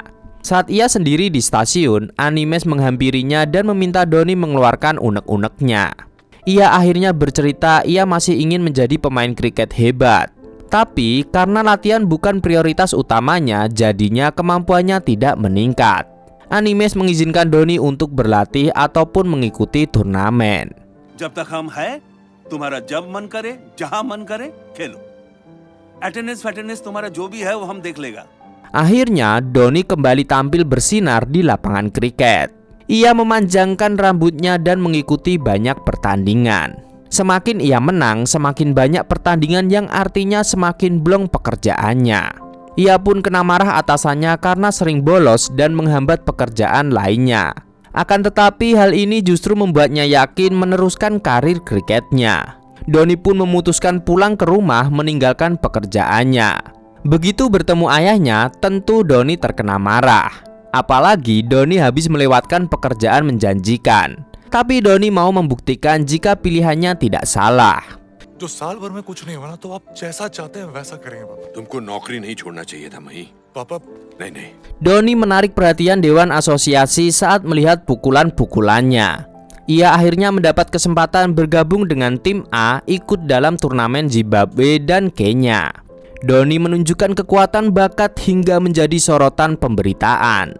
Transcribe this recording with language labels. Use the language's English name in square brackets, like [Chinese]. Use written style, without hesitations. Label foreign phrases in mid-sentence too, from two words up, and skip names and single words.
[Indonesian] Saat ia sendiri di stasiun, Animes menghampirinya dan meminta Doni mengeluarkan unek-uneknya. Ia akhirnya bercerita ia masih ingin menjadi pemain kriket hebat. Tapi karena latihan bukan prioritas utamanya, jadinya kemampuannya tidak meningkat. Animes mengizinkan Doni untuk berlatih ataupun mengikuti turnamen. [Hindi] जब तक हम हैं, तुम्हारा जब मन करे, जहां मन करे, खेलो. अटेंडेंस तुम्हारा जो भी है वो हम देख लेगा. [Indonesian] Akhirnya Doni kembali tampil bersinar di lapangan kriket. Ia memanjangkan rambutnya dan mengikuti banyak pertandingan. Semakin ia menang, semakin banyak pertandingan yang artinya semakin blong pekerjaannya. Ia pun kena marah atasannya karena sering bolos dan menghambat pekerjaan lainnya. Akan tetapi hal ini justru membuatnya yakin meneruskan karir kriketnya. Doni pun memutuskan pulang ke rumah meninggalkan pekerjaannya. Begitu bertemu ayahnya, tentu Doni terkena marah. Apalagi Doni habis melewatkan pekerjaan menjanjikan. Tapi Doni mau membuktikan jika pilihannya tidak salah. [Hindi] जो साल भर में कुछ नहीं हुआ ना तो आप जैसा चाहते हैं वैसा करेंगे पापा. तुमको नौकरी नहीं छोड़ना चाहिए था मही. पापा नहीं नहीं. [Indonesian] Doni menarik perhatian Dewan Asosiasi saat melihat pukulan-pukulannya. Ia akhirnya mendapat kesempatan bergabung dengan tim A ikut dalam turnamen Zimbabwe dan Kenya. Dhoni menunjukkan kekuatan bakat hingga menjadi sorotan pemberitaan.